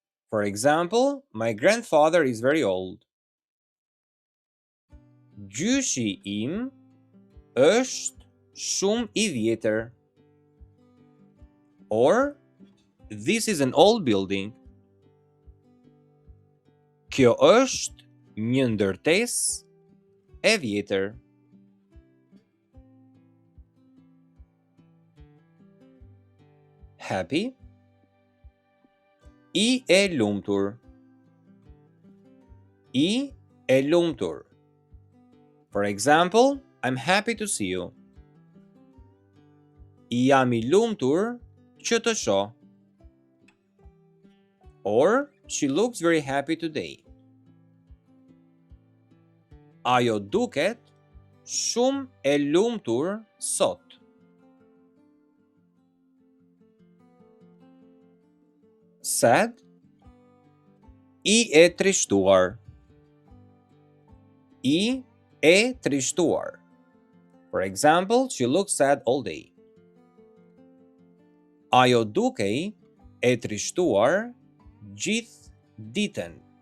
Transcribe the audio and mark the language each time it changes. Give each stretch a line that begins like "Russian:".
English: For example, my grandfather is very old.
Albanian: Gjyshi im është shumë I vjetër.
English: Or, this is an old building.
Albanian: Kjo është një ndërtesë e vjetër. Happy, I e lumtur. I e lumtur.
English: For example, I'm happy to see you.
Albanian: Jam I lumtur që të shoh.
English: Or, she looks very happy today.
Albanian: Ajo duket shumë e lumtur sot. Sad, I e trishtuar. I e trishtuar.
English: For example, she looks sad all day.
Albanian: Ajo dukej e trishtuar gjithë ditën.